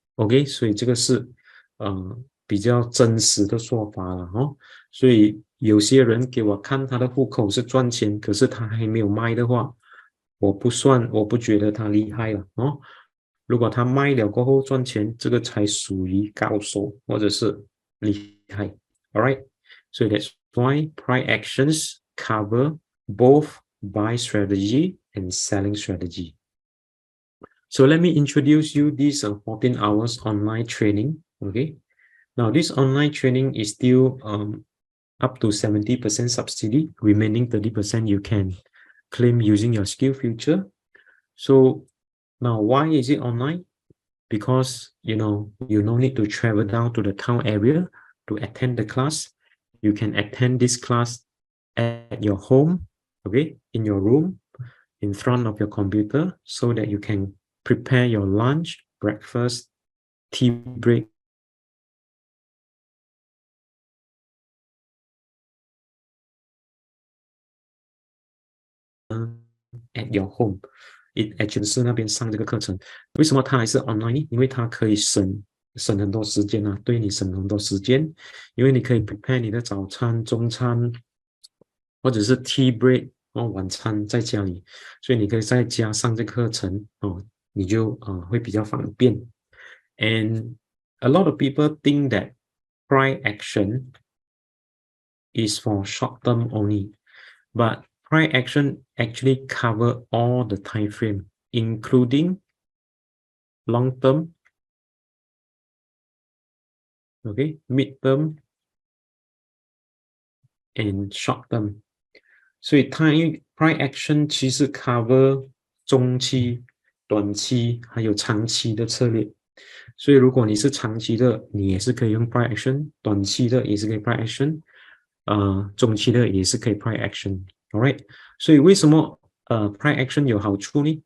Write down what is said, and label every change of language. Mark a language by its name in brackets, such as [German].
[Chinese] OK， 所以这个是比较真实的说法了所以有些人给我看他的户口是赚钱，可是他还没有卖的话，我不觉得他厉害了如果他卖了过后赚钱，这个才属于高手或者是厉害。 [English] Alright, so that's why price actions cover both buy strategy and selling strategy. So let me introduce you this 14 hours online training. Okay. Now this online training is still up to 70% subsidy, remaining 30% you can claim using your skill future. So now why is it online? Because you no need to travel down to the town area to attend the class. You can attend this class at your home, okay, in your room, in front of your computer, so that you can prepare your lunch, breakfast, tea break, at your home. It actually [Chinese] 是那边上这个课程。为什么它还是 online 呢？因为它可以省很多时间啊，对你省很多时间，因为你可以 prepare 你的早餐、中餐，或者是 tea break 晚餐在家里，所以你可以在家上这个课程你就会比较方便。 [English] And a lot of people think that price action is for short term only, but price action actually cover all the time frame, including long term, okay, mid term, and short term. [Chinese] 所以它因为 price action 其实 cover 中期、短期还有长期的策略。所以如果你是长期的，你也是可以用 price action， 短期的也是可以 price action， 中期的也是可以 price action。All right， 所以为什么price action 有好处呢？